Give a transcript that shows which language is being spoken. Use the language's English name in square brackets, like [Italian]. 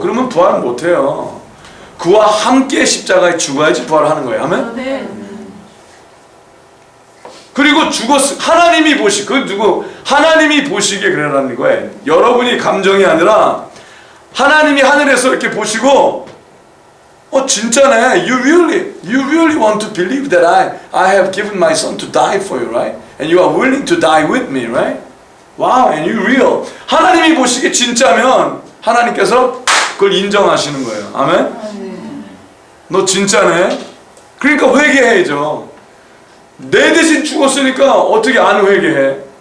[Korean] 그러면 부활을 못해요. 그와 함께 십자가에 죽어야지 부활하는 거예요. 아멘? 그리고 하나님이 하나님이 보시기에 그러라는 거예요. 여러분이 감정이 아니라 하나님이 하늘에서 이렇게 보시고, 진짜네. [English] You really want to believe that I have given my son to die for you, right? And you are willing to die with me, right? Wow, and you real. [Korean] 하나님이 보시기에 진짜면 하나님께서 그걸 인정하시는 거예요. 아멘? 너 진짜네? 그러니까 회개해야죠. 내 대신 죽었으니까 어떻게 안 회개해?